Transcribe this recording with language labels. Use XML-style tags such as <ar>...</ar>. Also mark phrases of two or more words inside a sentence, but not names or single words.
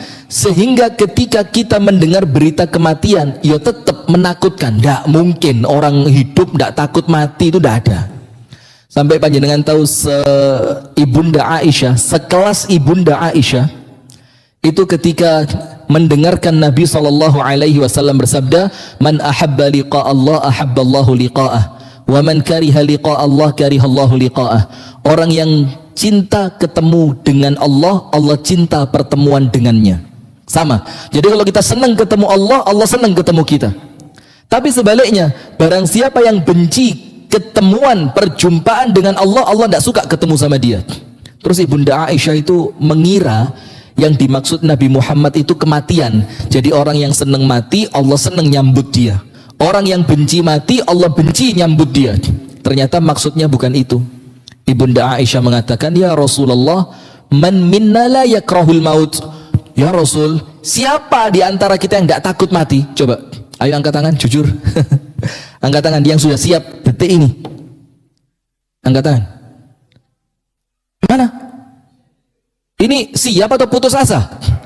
<id>Sehingga ketika kita mendengar berita kematian, ya tetap menakutkan. Tidak mungkin orang hidup tidak takut mati, itu tidak ada. Sampai panjenengan tahu Ibunda Aisyah, sekelas Ibunda Aisyah itu ketika mendengarkan Nabi SAW bersabda,</id> <ar>من أحب لقاء الله أحب الله لقاءه، ومن كره لقاء الله كره الله لقاءه.</ar> <id>Orang yang cinta ketemu dengan Allah, Allah cinta pertemuan dengannya. Sama. Jadi kalau kita senang ketemu Allah, Allah senang ketemu kita. Tapi sebaliknya, barang siapa yang benci ketemuan, perjumpaan dengan Allah, Allah tidak suka ketemu sama dia. Terus Ibunda Aisyah itu mengira yang dimaksud Nabi Muhammad itu kematian. Jadi orang yang senang mati, Allah senang nyambut dia. Orang yang benci mati, Allah benci nyambut dia. Ternyata maksudnya bukan itu. Ibunda Aisyah mengatakan,</id> <ar>يا رسول الله, من منا لا يكره الموت. يا رسول,</ar> <id>siapa di antara kita yang tidak takut mati? Coba, ayo angkat tangan, jujur. Angkat tangan yang sudah siap detik ini. Angkat tangan. Mana? Ini siap atau putus asa?</id>